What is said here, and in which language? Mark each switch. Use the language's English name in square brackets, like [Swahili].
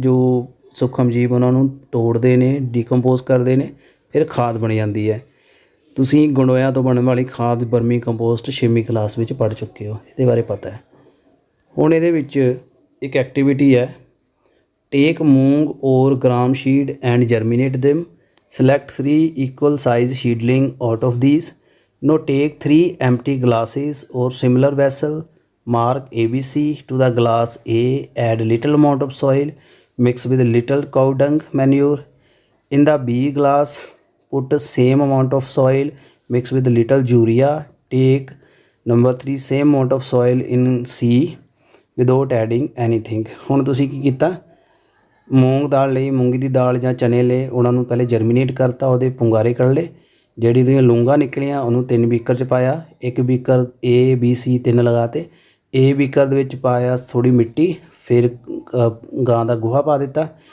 [Punjabi] ਜੋ ਸੂਖਮ ਜੀਵ ਉਹਨਾਂ ਨੂੰ ਤੋੜਦੇ ਨੇ, ਡੀਕੰਪੋਜ਼ ਕਰਦੇ ਨੇ, ਫਿਰ ਖਾਦ ਬਣ ਜਾਂਦੀ ਹੈ। ਤੁਸੀਂ ਗੰਡੋਇਆਂ ਤੋਂ ਬਣਨ ਵਾਲੀ ਖਾਦ ਵਰਮੀ ਕੰਪੋਸਟ 6ਵੀਂ ਕਲਾਸ ਵਿੱਚ ਪੜ੍ਹ ਚੁੱਕੇ ਹੋ, ਇਹਦੇ ਬਾਰੇ ਪਤਾ ਹੈ। ਹੁਣ ਇਹਦੇ ਵਿੱਚ ਇੱਕ ਐਕਟੀਵਿਟੀ ਹੈ, [English] Take moong or gram seed and germinate them. Select 3 equal size seedling out of these. Now take 3 empty glasses or similar vessel. Mark ABC to the glass A. Add little amount of soil. Mix with little cow dung manure. In the B glass, put the same amount of soil. Mix with little urea. Take number 3 same amount of soil in C without adding anything. [Punjabi] ਹੁਣ ਤੁਸੀਂ ਕੀ ਕੀਤਾ, ਮੂੰਗ ਦਾਲ ਲਈ, ਮੂੰਗੀ ਦੀ ਦਾਲ ਜਾਂ ਚਨੇ ਲਏ, ਉਹਨਾਂ ਨੂੰ ਪਹਿਲੇ ਜਰਮੀਨੇਟ ਕਰਤਾ, ਉਹਦੇ ਪੁੰਗਾਰੇ ਕੱਢ ਲਏ, ਜਿਹੜੀ ਉਹਦੀਆਂ ਲੂੰਗਾਂ ਨਿਕਲੀਆਂ ਉਹਨੂੰ 3 ਬੀਕਰ 'ਚ ਪਾਇਆ। ਇੱਕ beaker A B C 3 ਲਗਾਤੇ। A beaker ਦੇ ਵਿੱਚ ਪਾਇਆ ਥੋੜ੍ਹੀ ਮਿੱਟੀ, ਫਿਰ ਗਾਂ ਦਾ ਗੋਹਾ ਪਾ ਦਿੱਤਾ।